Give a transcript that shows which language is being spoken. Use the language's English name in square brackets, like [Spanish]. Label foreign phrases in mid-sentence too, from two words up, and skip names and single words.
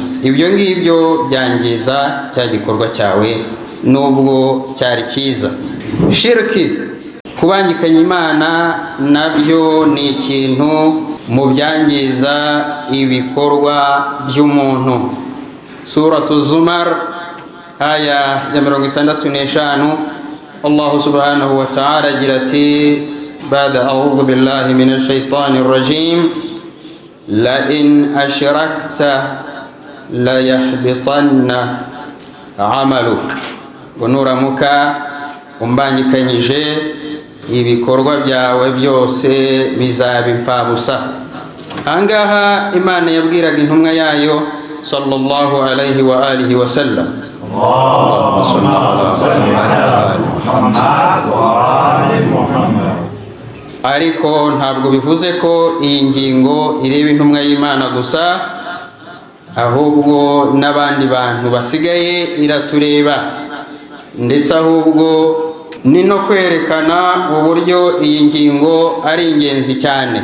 [Kinyarwanda] Ibyo ngibyo byangiza cya gikorwa cyawe nubwo cyari cyiza. Shirki, kubangikanya Imana, nabyo ni ikintu mu byangiza ibikorwa by'umuntu. Suratu Zumar aya ya 65, [Arabic] الله سبحانه وتعالى [Kinyarwanda] agira ati [Arabic] بعد أعوذ بالله من الشيطان الرجيم لئن أشركت ليحبطن عملك. [Kinyarwanda] Nuramuka umbangikanyije ibikorwa byawe byose bizaba imfabusa. Angaha Imana yabwiraga intumwa yayo [Arabic] صلى الله عليه وآله وسلم, اللهم صل على محمد وآل محمد. [Kinyarwanda] Ariko ntabwo bivuze ko iyi ngingo ireba intumwa y'Imana gusa, ahubwo n'abandi bantu basigaye iratureba, ndetse ahubwo ni no kwerekana uburyo iyi ngingo ari ingenzi cyane.